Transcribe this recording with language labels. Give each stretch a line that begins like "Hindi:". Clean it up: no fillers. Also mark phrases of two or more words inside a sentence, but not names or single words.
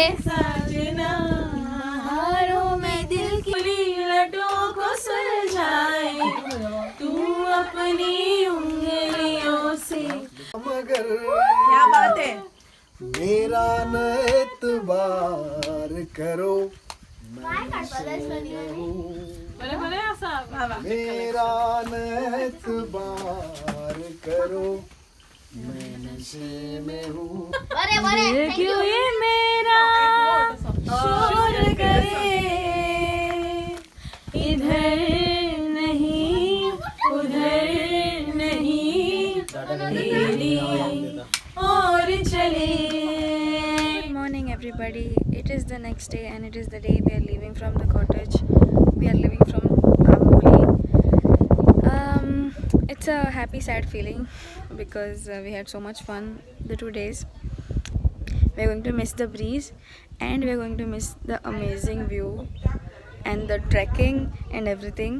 Hindi: साजना हारों में दिल की लटों को सुलझाए तू अपनी उंगलियों से मगर क्या बात है मेरा न एतबार करो
Konkani: बरे बरे असा
Hindi: मेरा न एतबार करो मैं नशे में हूँ
Konkani: बरे बरे
Hindi: क्यों ये मेरा शोर करे इधर नहीं उधर नहीं तेरी और चले
English: Good morning, everybody. It is the next day, and it is the day we are leaving from the cottage. We are leaving from Amboli. It's a happy, sad feeling because we had so much fun the 2 days. We are going to miss the breeze, and we are going to miss the amazing view and the trekking and everything.